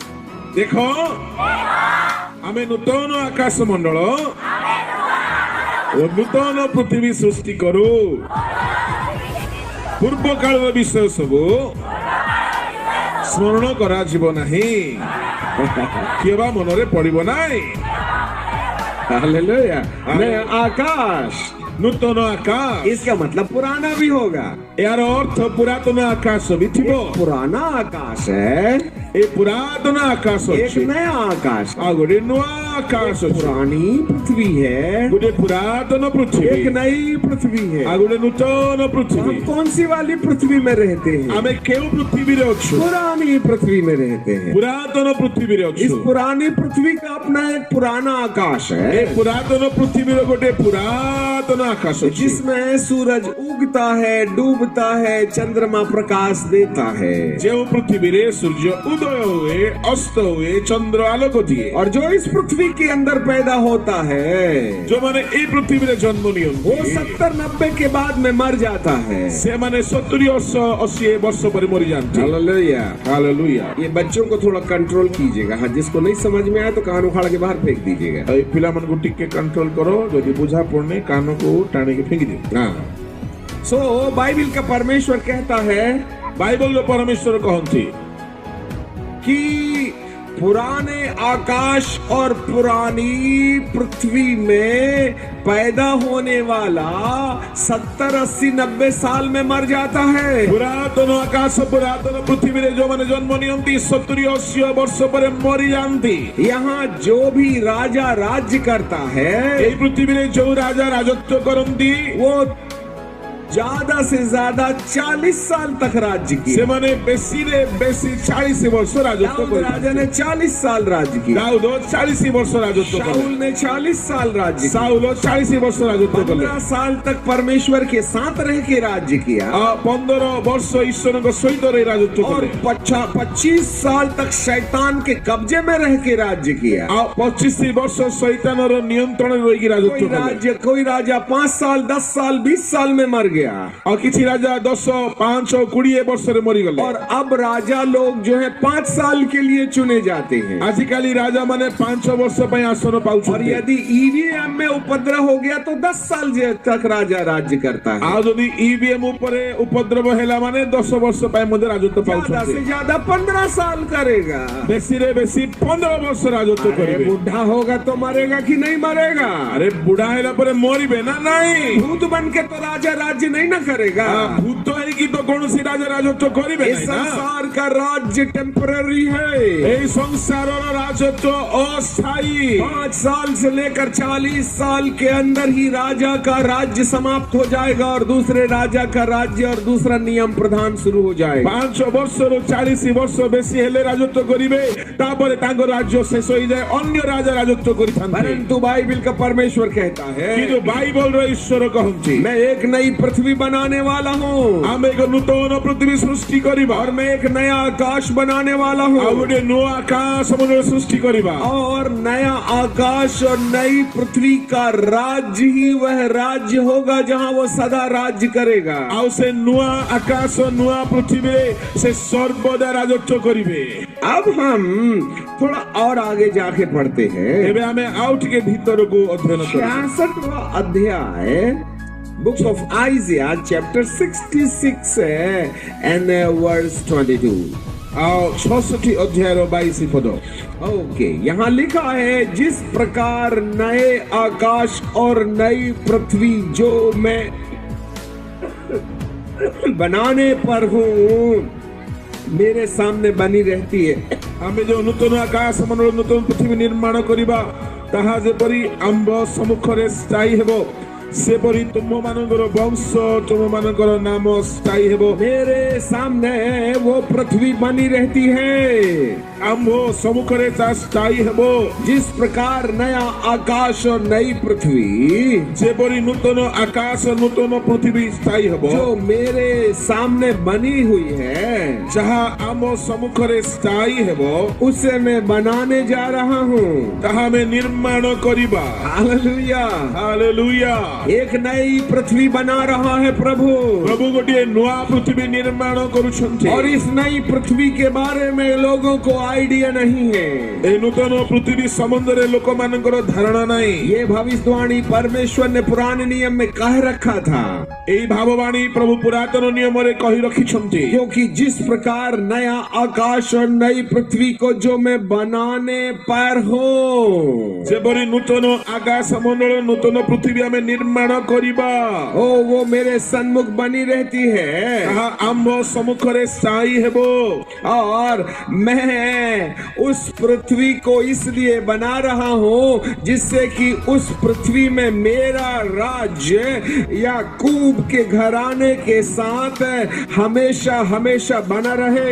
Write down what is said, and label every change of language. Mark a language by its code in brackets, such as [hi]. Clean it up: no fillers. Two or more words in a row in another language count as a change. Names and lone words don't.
[or] ଦେଖ ଆମେ ନୂତନ ଆକାଶ ମଣ୍ଡଳ ଓ ନୂତନ ପୃଥିବୀ ସୃଷ୍ଟି କରୁ। ପୂର୍ବ କାଳ ବିଷୟ ସବୁ ସ୍ମରଣ କରା ଯିବ ନାହିଁ କେବେ ମନରେ ପଡ଼ିବ ନାହିଁ। [hi] हालेलुया। नया आकाश [or] ନୂତନ ଆକାଶ [hi] इसका मतलब पुराना भी होगा। [or] ଏହାର ଅର୍ଥ ପୁରାତନ ଆକାଶ ବି ଥିବ। [hi] पुराना आकाश है, [or] ଏ ପୁରାତନ ଆକାଶ [hi] एक [or] ଅଛି, [hi] नया आकाश, [or] ଆଉ ଗୋଟେ ନୂଆ ଆକାଶ ଅଛି। [hi] पुरानी पृथ्वी है, [or] ଗୋଟେ ପୁରାତନ ପୃଥିବୀ [hi] एक नई पृथ्वी है। [or] ଆଉ ଗୋଟେ ନୂତନ ପୃଥିବୀ। [hi] हम कौन सी वाली पृथ्वी में रहते हैं? [or] ଆମେ କେଉଁ ପୃଥିବୀରେ ଅଛୁ? [hi] पुरानी पृथ्वी में रहते हैं। [or] ପୁରାତନ ପୃଥିବୀରେ [hi] इस [or] ଅଛୁ। [hi] पुरानी पृथ्वी का अपना एक पुराना आकाश [or] ଏ [hi] है, [or] ପୁରାତନ ପୃଥିବୀର ଗୋଟେ ପୁରାତନ ଆକାଶ ଅଛି, [hi] जिसमें सूरज उगता है, डूबता है, चंद्रमा प्रकाश देता है, [or] ଯେଉଁ ପୃଥିବୀରେ ସୂର୍ଯ୍ୟ ଉଦୟ ହୁଏ, ଅସ୍ତ ହୁଏ, ଚନ୍ଦ୍ର ଆଲୋକ ଦିଏ। [hi] और जो इस पृथ्वी के अंदर पैदा होता है [or] ଯେଉଁମାନେ ଏଇ ପୃଥିବୀରେ ଜନ୍ମ [hi] वो [or] ନିଅନ୍ତି [hi] 70-90 के बाद में मर जाता है। [or] ସେମାନେ 70-80 ବର୍ଷ ପରେ ମରିଯାଆନ୍ତି। [hi] हालेलुया। [or] ହାଲେଲୁୟା। [hi] ये बच्चों को थोड़ा कंट्रोल कीजिएगा। हाँ, जिसको नहीं समझ में आया तो कान उखाड़ के बाहर फेंक दीजिएगा। [or] ଏଇ ପିଲାମାନଙ୍କୁ ଟିକେ କଣ୍ଟ୍ରୋଲ କର, ଯଦି ବୁଝା ପଡୁନି କାନକୁ ଟାଣିକି ଫିଙ୍ଗି ଦିଅ। [hi] हाँ। सो बाइबल का परमेश्वर कहता है [or] ବାଇବଲର ପରମେଶ୍ୱର କହନ୍ତି [hi] कि पुराने आकाश और पुरानी पृथ्वी में पैदा होने वाला 70-80-90 साल में मर जाता है। [or] ପୁରାତନ ଆକାଶ ପୁରାତନ ପୃଥିବୀରେ ଯୋଉମାନେ ଜନ୍ମ ନିଅନ୍ତି 70-80 ବର୍ଷ ପରେ ମରିଯାଆନ୍ତି। [hi] यहाँ जो भी राजा राज्य करता है [or] ଏଇ ପୃଥିବୀରେ ଯୋଉ ରାଜା ରାଜତ୍ୱ କରନ୍ତି [hi] वो ज्यादा से ज्यादा 40 साल तक राज्य किया। [or] ସେମାନେ ବେଶୀରେ ବେଶୀ 40 ବର୍ଷ ରାଜତ୍ୱ [hi] दाऊद राजा [or] କରିଥାନ୍ତି। [hi] ने 40 साल राज्य किया। [or] ଦାଉଦ 40 ବର୍ଷ ରାଜତ୍ୱ କଲେ। [hi] शाऊल ने 40 साल राज्य किया। [or] ସାଉଲ 40 ବର୍ଷ ରାଜତ୍ୱ କଲେ। [hi] 15 साल तक परमेश्वर के साथ रह के राज्य किया [or] 15 ବର୍ଷ ଈଶ୍ୱରଙ୍କ ସହିତ ରହି ରାଜତ୍ୱ [hi] और [or] କଲେ। [hi] 25 साल तक शैतान के कब्जे में रह के राज्य किया। [or] 25 ବର୍ଷ ଶୈତାନର ନିୟନ୍ତ୍ରଣରେ ରହିକି ରାଜତ୍ୱ [hi] कोई राजा 5 साल 10 साल 20 साल में मर गया। [or] ଆଉ କିଛି ରାଜା 10, 5, 20 ବର୍ଷରେ ମରିଗଲେ। [hi] और अब राजा लोग जो है 5 साल के लिए चुने जाते हैं। [or] ଆଜିକାଲି ରାଜା ମାନେ 5 ବର୍ଷ ପାଇଁ ଆସନ [hi] और [or] ପାଉଛନ୍ତି। [hi] यदि ईवीएम में उपद्रव हो गया तो 10 साल तक राजा राज्य करता है। [or] ଆଉ ଯଦି ଇଭିଏମ ଉପରେ ଉପଦ୍ରବ ହେଲା ମାନେ 10 ବର୍ଷ ପାଇଁ ମଧ୍ୟ ରାଜତ୍ୱ [hi] ज्यादा [or] ପାଉଛନ୍ତି। [hi] से ज्यादा 15 साल करेगा। [or] ବେଶୀରେ ବେଶୀ 15 ବର୍ଷ ରାଜତ୍ୱ [hi] अरे [or] କରିବେ। [hi] बुढ़ा होगा तो मरेगा कि नहीं मरेगा? [or] ଆରେ ବୁଢା ହେଲା ପରେ ମରିବେ ନା ନାଇଁ? [hi] भूत बन के तो राजा राज्य नहीं ना करेगा। [or] ଭୂତ ହେଇକି ତ କୌଣସି ରାଜା ରାଜତ୍ୱ କରିବେ [hi] इस [or] ନାହିଁ ନା। [hi] संसार का राज्य टेम्पररी है। [or] ଏଇ ସଂସାରର ରାଜତ୍ୱ ଅସ୍ଥାୟୀ। [hi] 5 साल से लेकर 40 साल के अंदर ही राजा का राज्य समाप्त हो जाएगा और दूसरे राजा का राज्य और दूसरा नियम प्रधान शुरू हो जाएगा। [or] 5 ବର୍ଷରୁ 40 ବର୍ଷ ବେଶୀ ହେଲେ ରାଜତ୍ୱ କରିବେ, ତାପରେ ତାଙ୍କ ରାଜ୍ୟ ଶେଷ ହେଇଯାଏ, ଅନ୍ୟ ରାଜା ରାଜତ୍ୱ କରିଥାନ୍ତି। [hi] परंतु बाइबल का परमेश्वर कहता [or] କିନ୍ତୁ [hi] है [or] ବାଇବଲର ଈଶ୍ୱର କହନ୍ତି [hi] मैं एक नई पृथ्वी बनाने वाला हूँ [or] ଆମେ ଏକ ନୂତନ ପୃଥିବୀ ସୃଷ୍ଟି କରିବା [hi] और मैं एक नया आकाश बनाने वाला [or] ଆଉ [hi] हूँ [or] ଗୋଟେ ନୂଆ ଆକାଶ ମଣ୍ଡଳ ସୃଷ୍ଟି କରିବା। [hi] और नया आकाश और नई पृथ्वी का राज्य ही वह राज्य होगा जहाँ वो सदा राज्य करेगा। [or] ଆଉ ସେ ନୂଆ ଆକାଶ ନୂଆ ପୃଥିବୀରେ ସେ ସର୍ବଦା ରାଜତ୍ୱ କରିବେ। [hi] अब हम थोड़ा और आगे जाके पढ़ते हैं [or] ଏବେ ଆମେ ଆଉ ଟିକେ ଭିତରକୁ ଅଧ୍ୟୟନ କରିବା। [hi] 66वां अध्याय [en] books of Isaiah chapter 66 and verse 22. [or] ଆଉ 66 ଅଧ୍ୟାୟର 22 ପଦ। [hi] ओके, यहाँ लिखा है जिस प्रकार नए आकाश और नई पृथ्वी जो मैं बनाने पर हूँ मेरे सामने बनी रहती है। [or] ଆମେ ଯୋଉ ନୂତନ ଆକାଶ ମଣ୍ଡଳ ନୂତନ ପୃଥିବୀ ନିର୍ମାଣ କରିବା ତାହା ଯେପରି ଆମ୍ଭ ସମ୍ମୁଖରେ ସ୍ଥାୟୀ ହେବ ସେପରି ତୁମମାନଙ୍କର ବଂଶ ତୁମମାନଙ୍କର ନାମ ସ୍ଥାୟୀ ହେବ। [hi] मेरे सामने वो पृथ्वी बनी रहती है [or] ଆମ୍ଭ ସମ୍ମୁଖରେ ତାହା ସ୍ଥାୟୀ ହେବ। [hi] जिस प्रकार नया आकाश और नई पृथ्वी [or] ଯେପରି ନୂତନ ଆକାଶ ନୂତନ ପୃଥିବୀ ସ୍ଥାୟୀ ହେବ [hi] जो मेरे सामने बनी हुई है [or] ଯାହା ଆମ ସମ୍ମୁଖରେ ସ୍ଥାୟୀ ହେବ [hi] उसे मैं बनाने जा रहा हूँ। [or] ତାହା ଆମେ ନିର୍ମାଣ କରିବା। [hi] हालेलुया। [or] ହାଲେଲୁୟା। [hi] एक नई पृथ्वी बना रहा है प्रभु [or] ପ୍ରଭୁ ଗୋଟିଏ ନୂଆ ପୃଥିବୀ ନିର୍ମାଣ କରୁଛନ୍ତି। [hi] और इस नई पृथ्वी के बारे में लोगों को आइडिया नहीं है। [or] ଏ ନୂତନ ପୃଥିବୀ ସମ୍ବନ୍ଧରେ ଲୋକମାନଙ୍କର ଧାରଣା ନାହିଁ। [hi] ये भविष्यवाणी परमेश्वर ने पुराने नियम में कह रखा था [or] ଏଇ ଭାବବାଣୀ ପ୍ରଭୁ ପୁରାତନ ନିୟମରେ କହି ରଖିଛନ୍ତି। [hi] क्योंकि जिस प्रकार नया आकाश और नई पृथ्वी को जो मैं बनाने पर हूँ [or] ଯେପରି ନୂତନ ଆକାଶ ମଣ୍ଡଳ ନୂତନ ପୃଥିବୀ ଆମେ ନିର୍ମାଣ ନିର୍ମାଣ କରିବା [hi] ओ वो मेरे सन्मुख बनी रहती है [or] ତାହା ଆମ୍ଭ ସମ୍ମୁଖରେ ସ୍ଥାୟୀ ହେବ [hi] और मैं उस पृथ्वी को इसलिए बना रहा हूँ जिससे कि उस पृथ्वी में मेरा राज्य याकूब के घराने के साथ हमेशा हमेशा बना रहे।